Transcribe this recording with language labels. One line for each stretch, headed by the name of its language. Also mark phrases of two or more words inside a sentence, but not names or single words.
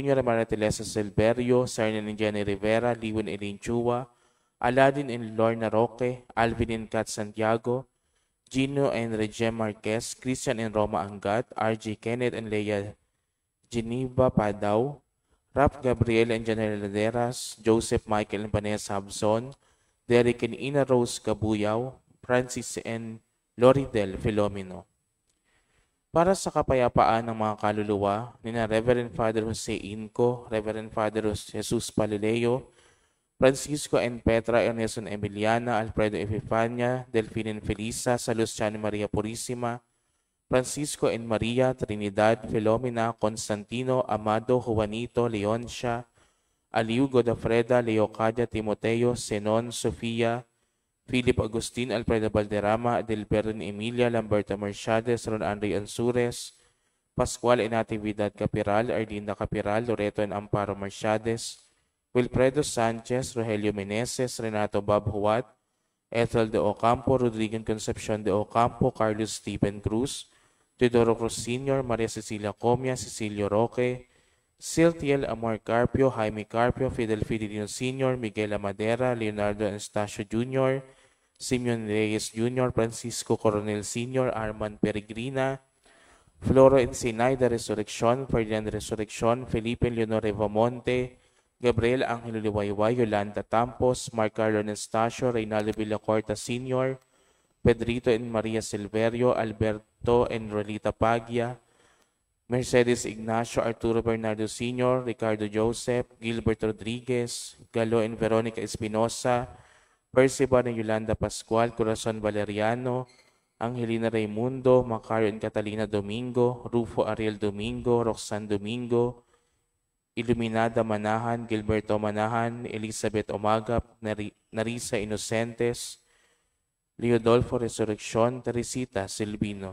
English: and Maria Teresa Silverio, Sarnan and Jenny Rivera, Liwan Elaine Chua, Aladin and Lorna Roque, Alvin and Kat Santiago, Gino and Regem Marquez, Christian and Roma Angat, RJ Kenneth and Leia Geneva Padao, Rap Gabriel and Janelle Laderas, Joseph Michael and Vanessa Habson, Derek and Ina Rose Cabuyao, Francis and Loridel Filomeno.
Filipino: Para sa kapayapaan ng mga kaluluwa ni na Reverend Father Jose Inco, Reverend Father Jesus Palileo, Francisco and Petra Ernesto Emiliana, Alfredo Epifania, Delphine and Felisa, Salustiano Maria Purisima, Francisco and Maria, Trinidad, Filomena, Constantino, Amado, Juanito, Leoncia, Aliu Godofreda, Leocadia, Timoteo, Senon, Sofia, Philip Agustin, Alfredo Valderrama, Adelberto Emilia, Lamberto Mercedes, Ron Andre Ansures, Pascual and Natividad Capiral, Arlinda Capiral, Loreto and Amparo Mercedes, Wilfredo Sanchez, Rogelio Meneses, Renato Bob Huat, Ethel de Ocampo, Rodrigo Concepcion de Ocampo, Carlos Stephen Cruz, Teodoro Cruz Sr., Maria Cecilia Comia, Cecilio Roque, Siltiel Amor Carpio, Jaime Carpio, Fidel Fidelino Sr., Miguel Amadera, Leonardo Anastasio Jr., Simeon Reyes Jr., Francisco Coronel Sr., Armand Peregrina, Floro Encinay de Resurrección, Ferdinand Resurrección, Felipe Leonor Revamonte, Gabriel Angelo Liwayway, Yolanda Tampos, Mark Carlo Anastasio, Reynaldo Villacorta Sr., Pedrito and Maria Silverio, Alberto and Rolita Paglia, Mercedes Ignacio, Arturo Bernardo Sr., Ricardo Joseph, Gilbert Rodriguez, Galo and Veronica Espinosa, Percival and Yolanda Pascual, Corazon Valeriano, Angelina Raimundo, Macario and Catalina Domingo, Rufo Ariel Domingo, Roxanne Domingo, Iluminada Manahan, Gilberto Manahan, Elizabeth Omagap, Narisa Inocentes, Leodolfo Resurrección, Teresita Silvino.